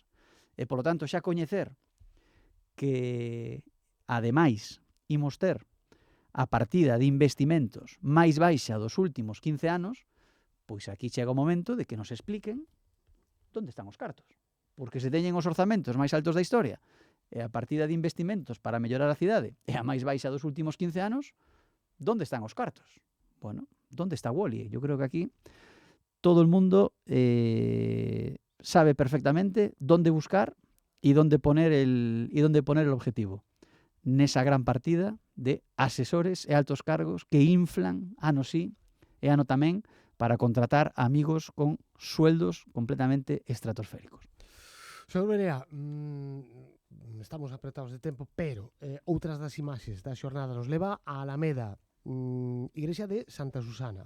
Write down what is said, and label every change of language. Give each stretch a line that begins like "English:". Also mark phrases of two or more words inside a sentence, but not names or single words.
Galician: E, polo tanto, xa coñecer que, ademais, imos ter a partida de investimentos máis baixa dos últimos 15 anos, pois aquí chega o momento de que nos expliquen onde están os cartos. Porque se teñen os orzamentos máis altos da historia e a partida de investimentos para mellorar a cidade é a máis baixa dos últimos 15 anos, onde están os cartos? Bueno, onde está Wall-E?
Spanish: Yo creo que aquí todo el mundo sabe perfectamente dónde buscar e dónde poner el objetivo.
Galician: Nesa gran partida de asesores e altos cargos que inflan ano sí e ano tamén para contratar amigos con sueldos completamente estratosféricos. Señor Berea, estamos apretados de tempo, pero outras das imaxes da xornada nos leva a Alameda, igrexa de Santa Susana.